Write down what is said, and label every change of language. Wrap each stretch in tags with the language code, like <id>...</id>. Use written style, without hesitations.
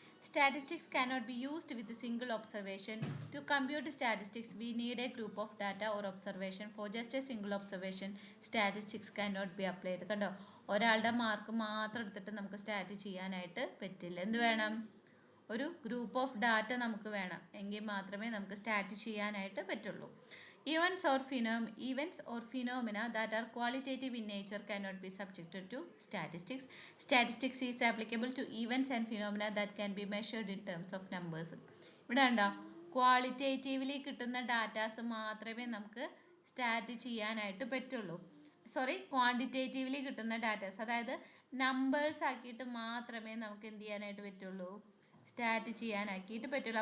<en>Statistics cannot be used with a single observation. To compute statistics, we need a group of data or observation. For just a single observation, statistics cannot be applied.</en> <ml>കണ്ടോ, ഒരാളുടെ mark മാത്രം എടുത്തിട്ട് നമുക്ക് stat ചെയ്യാനായിട്ട് പറ്റില്ല. എന്ത് വേണം? ഒരു ഗ്രൂപ്പ് ഓഫ് ഡാറ്റ നമുക്ക് വേണം, എങ്കിൽ മാത്രമേ നമുക്ക് സ്റ്റാറ്റ് ചെയ്യാനായിട്ട് പറ്റുള്ളൂ.</ml> <en>Events or phenomena that are qualitative in nature cannot be subjected to statistics. Statistics is applicable to events and phenomena that can be measured in terms of numbers.</en> <ml>ഇവിടെ ഉണ്ടോ, qualitatively കിട്ടുന്ന ഡാറ്റാസ് മാത്രമേ നമുക്ക് stat ചെയ്യാനായിട്ട് പറ്റുള്ളൂ. Quantitatively കിട്ടുന്ന datas, അതായത് numbers ആക്കിയിട്ട് മാത്രമേ നമുക്ക് എന്ത് ചെയ്യാനായിട്ട് പറ്റുള്ളൂ, സ്റ്റാറ്റ് ചെയ്യാനാക്കിയിട്ട് പറ്റുള്ളൂ.</ml>